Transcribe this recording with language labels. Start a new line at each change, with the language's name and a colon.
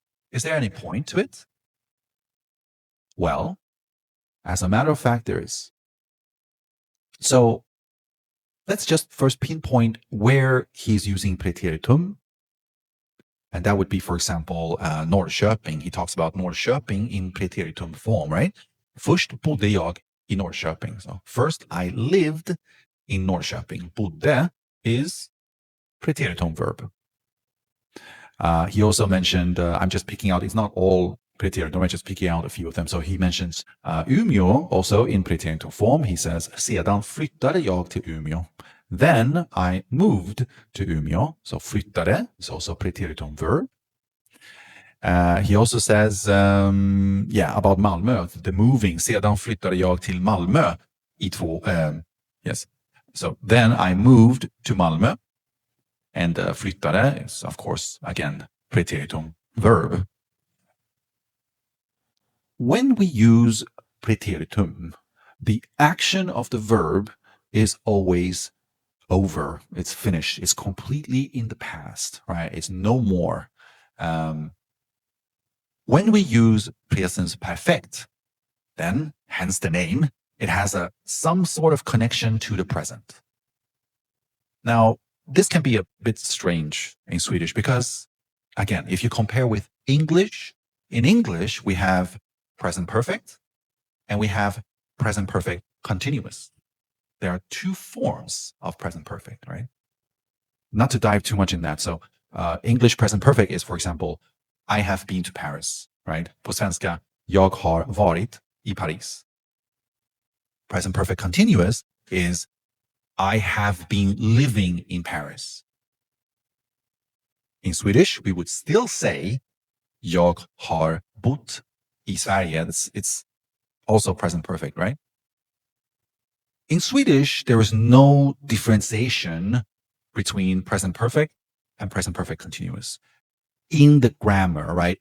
English: Is there any point to it? Well, as a matter of fact, there is. So let's just first pinpoint where he's using Preteritum. And that would be, for example, Norrköping. He talks about Norrköping in Preteritum form, right?
Swedish: Först bodde jag i Norrköping.
English: So first I lived in Norrköping. Bodde is Preteritum verb. He also mentioned, I'm just picking out, it's not all Preteritum, I'm just picking out a few of them. So he mentions Umeå also in Preteritum form. He says,
Swedish: sedan flyttade jag till Umeå.
English: Then I moved to Umeå. So flyttade is also Preteritum verb. He also says, about Malmö, the moving.
Swedish: Sedan flyttade jag till Malmö i 2.
English: Yes. So then I moved to Malmö. And flyttade is, of course, again, Preteritum verb. When we use Preteritum, the action of the verb is always over. It's finished. It's completely in the past, right? It's no more. When we use Presens Perfekt, then, hence the name, it has some sort of connection to the present. Now, this can be a bit strange in Swedish because, again, if you compare with English, in English we have present perfect and we have present perfect continuous. There are 2 forms of present perfect, right? Not to dive too much in that. So English present perfect is, for example, I have been to Paris, right?
Swedish: På svenska, jag har varit i Paris.
English: Present perfect continuous is I have been living in Paris. In Swedish, we would still say
Swedish: jag har bott i Sverige.
English: It's also present perfect, right? In Swedish, there is no differentiation between present perfect and present perfect continuous in the grammar, right?